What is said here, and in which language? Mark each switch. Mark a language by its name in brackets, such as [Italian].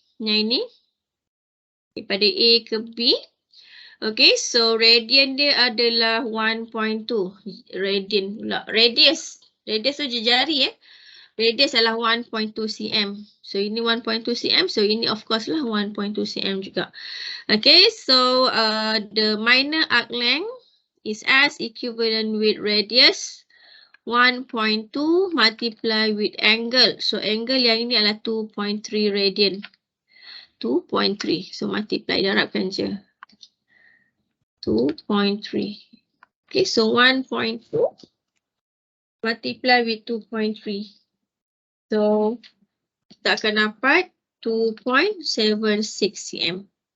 [Malay] Yang ini. Daripada A ke B. Okay, so radian dia adalah 1.2. Radian pula. Radius tu jari Radius adalah 1.2 cm. So ini 1.2 cm. So ini [English] of course [Malay] lah 1.2 cm juga. [English] Okay, so the minor arc length is as equivalent with radius 1.2 multiply with angle. [Malay] So angle yang ini adalah 2.3 radian. 2.3. So multiply, darabkan je. 2.3. [English] Okay, so 1.2 multiply with 2.3. [Malay] So kita akan dapat 2.76 cm.